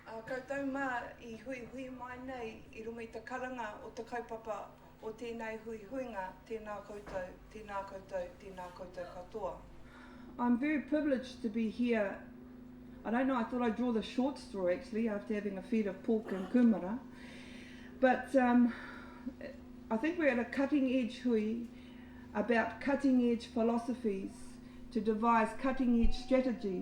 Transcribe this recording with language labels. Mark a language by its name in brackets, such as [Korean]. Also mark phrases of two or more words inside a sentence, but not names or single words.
[Māori] whakatau mā I hui mai nei I runga I te karanga o te kaupapa o tēnei huinga, tēnā koutou, tēnā koutou, tēnā koutou katoa. [English] I'm very privileged to be here. I don't know, I thought I'd draw the short straw actually after having a feed of pork and kumara. But I think we're at a cutting edge hui about cutting edge philosophies to devise cutting edge strategies.